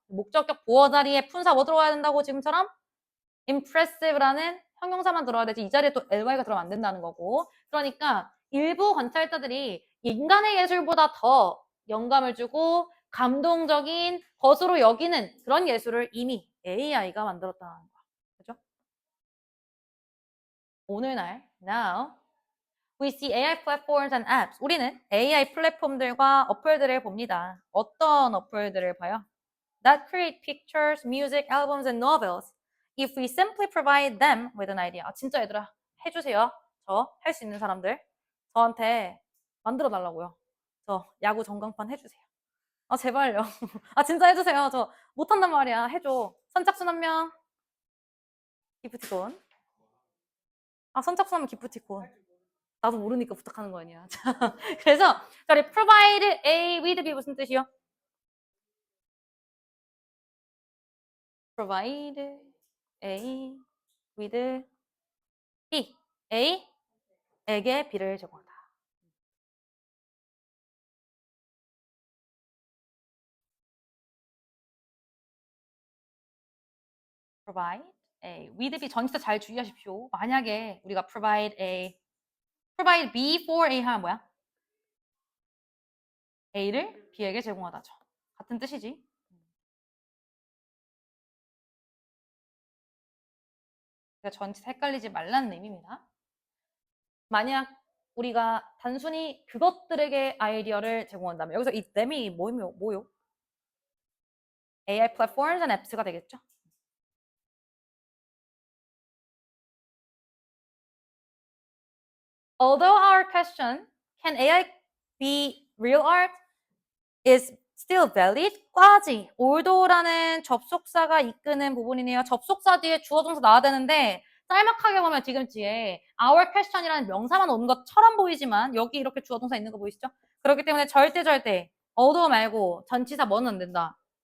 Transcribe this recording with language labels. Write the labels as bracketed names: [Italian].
[Korean] 목적격 보어 자리에 품사 뭐 들어와야 된다고 지금처럼 impressive라는 형용사만 들어야 되지 이 자리에 또 ly가 들어가면 안 된다는 거고. 그러니까 일부 관찰자들이 인간의 예술보다 더 영감을 주고 감동적인 것으로 여기는 그런 예술을 이미 AI가 만들었다는 거야. 그죠? 오늘날 [English] now we see AI platforms and apps. [Korean] 우리는 AI 플랫폼들과 어플들을 봅니다. 어떤 어플들을 봐요? [English] That create pictures, music, albums, and novels. If we simply provide them with an idea. [Korean] 아, 진짜 얘들아 해주세요. 저 할 수 있는 사람들 저한테 만들어 달라고요. 저 야구 전광판 해주세요. 아 제발요. 아 진짜 해주세요. 저 못한단 말이야. 해줘. 선착순 한 명. 기프티콘. 아 선착순 하면 기프티콘. 나도 모르니까 부탁하는 거 아니야. 자, 그래서 저리 [English] provide A with B [Korean] 무슨 뜻이요? [English] provide A with B. [Korean] A에게 B를 제공한다. [English] provide A with B [Korean] 전치사 잘 주의하십시오. 만약에 우리가 [English] provide B for A [Korean] 하면 뭐야? A를 B에게 제공하다죠. 같은 뜻이지. 그러니까 전치사 헷갈리지 말라는 의미입니다. 만약 우리가 단순히 그것들에게 아이디어를 제공한다면 여기서 이 them이 뭐요? [English] AI platforms and apps가 되겠죠. Although our question, can AI be real art? is still valid? 까지. [Korean] although라는 접속사가 이끄는 부분이네요. 접속사 뒤에 주어 동사 나와야 되는데 짤막하게 보면 지금 뒤에 [English] our question [Korean] 이라는 명사만 오는 것처럼 보이지만 여기 이렇게 주어 동사 있는 거 보이시죠? 그렇기 때문에 절대 although 말고 전치사 뭐는 안 된다.